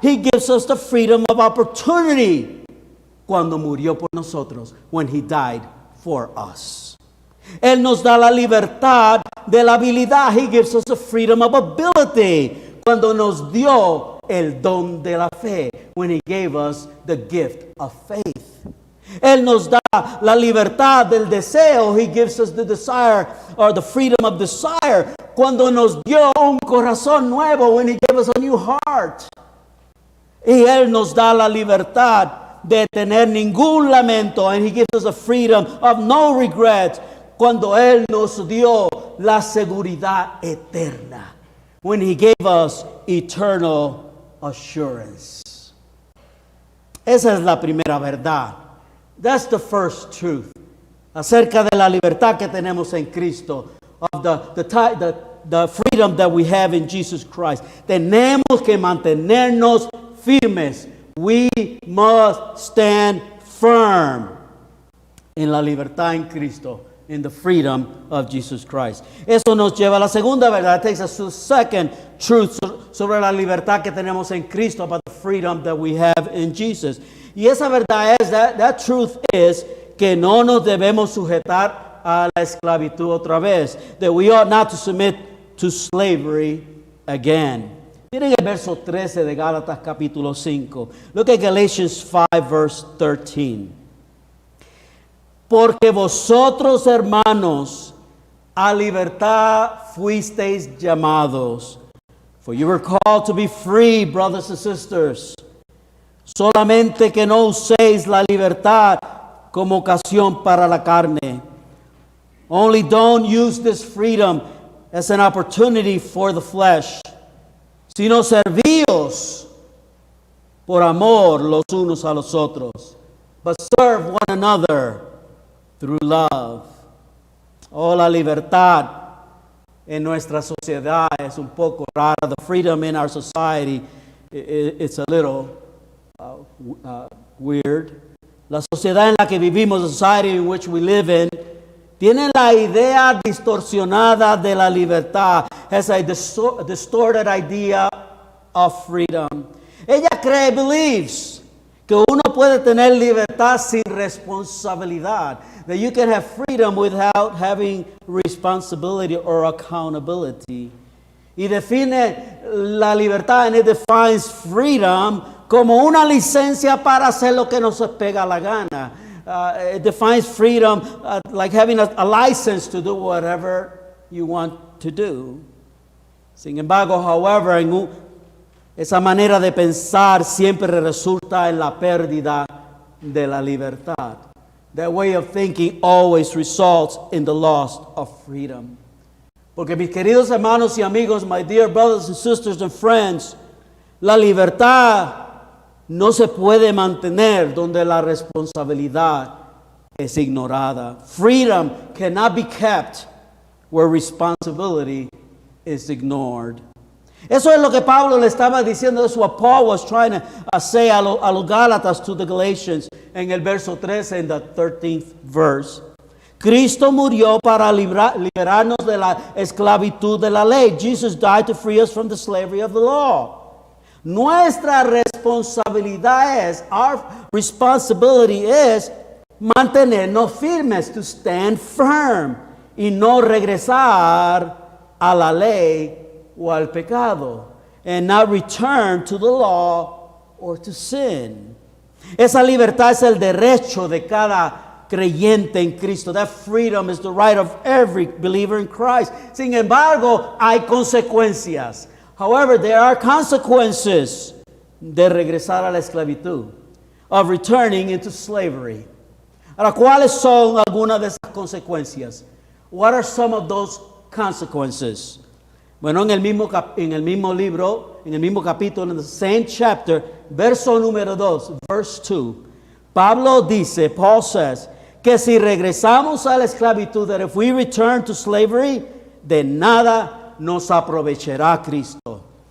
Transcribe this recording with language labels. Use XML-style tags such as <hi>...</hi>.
<en>He gives us the freedom of opportunity.</en> <es>Cuando murió por nosotros,</es> <en>when He died for us.</en> <es>Él nos da la libertad de la habilidad.</es> <en>He gives us the freedom of ability.</en> <es>Cuando nos dio el don de la fe,</es> <en>when He gave us the gift of faith.</en> <es>Él nos da la libertad del deseo.</es> <en>He gives us the desire or the freedom of desire</en> <es>cuando nos dio un corazón nuevo,</es> <en>when He gave us a new heart.</en> <es>Y Él nos da la libertad de tener ningún lamento.</es> <en>And He gives us a freedom of no regret.</en> <es>Cuando Él nos dio la seguridad eterna.</es> <en>When He gave us eternal assurance.</en> <es>Esa es la primera verdad.</es> <en>That's the first truth.</en> <es>Acerca de la libertad que tenemos en Cristo.</es> <en>Of the freedom that we have in Jesus Christ.</en> <es>Tenemos que mantenernos firmes.</es> <en>We must stand firm</en> <es>en la libertad en Cristo,</es> <en>in the freedom of Jesus Christ.</en> <es>Eso nos lleva a la segunda verdad.</es> <en>It takes us to the second truth</en> <es>sobre la libertad que tenemos en Cristo,</es> <en>about the freedom that we have in Jesus.</en> <es>Y esa verdad es,</es> <en>that truth is,</en> <es>que no nos debemos sujetar a la esclavitud otra vez.</es> <en>That we ought not to submit to slavery again.</en> <es>Miren el verso 13 de Gálatas capítulo 5.</es> <en>Look at Galatians 5 verse 13.</en> <es>Porque vosotros, hermanos, a libertad fuisteis llamados.</es> <en>For you were called to be free, brothers and sisters.</en> <es>Solamente que no uséis la libertad como ocasión para la carne.</es> <en>Only don't use this freedom as an opportunity for the flesh,</en> <es>sino servíos por amor los unos a los otros,</es> <en>but serve one another through love.</en> <es>Oh, la libertad en nuestra sociedad es un poco rara.</es> <en>The freedom in our society, it's a little weird.</en> <es>La sociedad en la que vivimos,</es> <en>the society in which we live in,</en> <es>tiene la idea distorsionada de la libertad.</es> <en>Has a distorted idea of freedom.</en> <es>Ella</es> <en>believes</en> <es>que uno puede tener libertad sin responsabilidad.</es> <en>That you can have freedom without having responsibility or accountability.</en> <es>Y define la libertad,</es> <en>and it defines freedom</en> <es>como una licencia para hacer lo que nos pega la gana.</es> <en>It defines freedom like having a license to do whatever you want to do.</en> <es>Sin embargo,</es> <en>however,</en> <es>esa manera de pensar siempre resulta en la pérdida de la libertad.</es> <en>That way of thinking always results in the loss of freedom.</en> <es>Porque mis queridos hermanos y amigos,</es> <en>my dear brothers and sisters and friends,</en> <es>la libertad no se puede mantener donde la responsabilidad es ignorada.</es> <en>Freedom cannot be kept where responsibility is ignored.</en> <es>Eso es lo que Pablo le estaba diciendo.</es> <en>That's what Paul was trying to say</en> <es>a los Gálatas,</es> <en>to the Galatians,</en> <es>en el verso 13,</es> <en>in the 13th verse.</en> <es>Cristo murió para liberarnos de la esclavitud de la ley.</es> <en>Jesus died to free us from the slavery of the law.</en> <es>Nuestra responsabilidad es,</es> <en>our responsibility is,</en> <es>mantenernos firmes,</es> <en>to stand firm,</en> <es>y no regresar a la ley o al pecado,</es> <en>and not return to the law or to sin.</en> <es>Esa libertad es el derecho de cada creyente en Cristo.</es> <en>That freedom is the right of every believer in Christ.</en> <es>Sin embargo, hay consecuencias.</es> <en>However, there are consequences</en> <es>de regresar a la esclavitud,</es> <en>of returning into slavery.</en> <es>Ahora, ¿cuáles son algunas de esas consecuencias?</es> <en>What are some of those consequences?</en> <es>Bueno, en el mismo libro, en el mismo capítulo,</es> <en>in the same chapter,</en> <es>verso número 2,</es> <en>verse 2, Paul says,</en> <es>que si regresamos a la esclavitud,</es> <en>that if we return to slavery,</en> <es>de nada nos aprovechará Cristo.</es>